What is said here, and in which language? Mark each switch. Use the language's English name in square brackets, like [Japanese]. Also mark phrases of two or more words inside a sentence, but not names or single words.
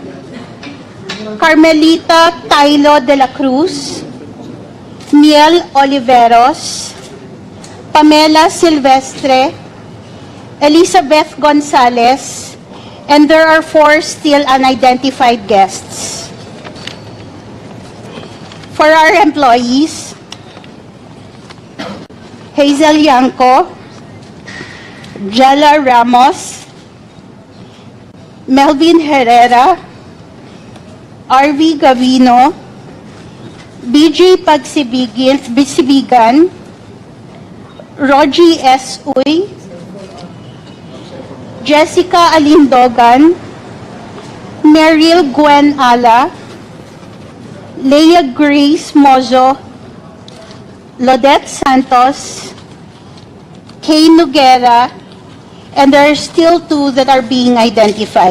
[English] Carmelita Tailo de la Cruz, Miel Oliveros, Pamela Silvestre, Elizabeth Gonzalez, and there are 4 still unidentified guests. For our employees, Hazel Yanko, Jala Ramos, Melvin Herrera, RV Gavino, BJ Pagsibigan, Rogie S. Uy, Jessica Alindogan, Meryl Gwen Ala, Leia Grace Mozo, Lodette Santos, Kay Noguera, and there are still 2 that are being identified.